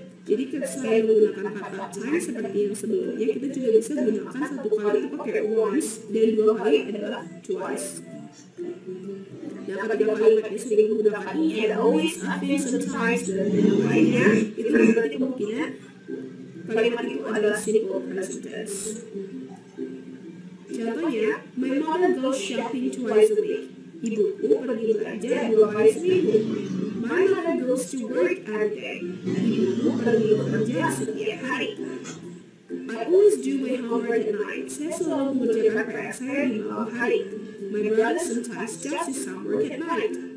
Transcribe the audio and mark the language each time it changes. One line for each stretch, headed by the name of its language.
Indonesian: Jadi selain menggunakan kata time seperti yang sebelumnya, kita juga bisa gunakan satu kali itu pakai once dan dua kali adalah twice. Nah, ketiga kalimat yang sering menggunakan ini ada always, often, sometimes, dan yang lainnya. Itu berarti kemungkinan kalimat itu adalah simple present tense.
English: Contohnya, my mother goes shopping twice a week.
Indonesian: Ibuku pergi belanja 2 kali seminggu.
English: My mother goes to work every day.
Indonesian: Ibuku pergi bekerja setiap hari.
English: I always do my homework at night.
Indonesian: Saya selalu mengerjakan PR saya di malam hari.
English: My brother sometimes does his homework at night.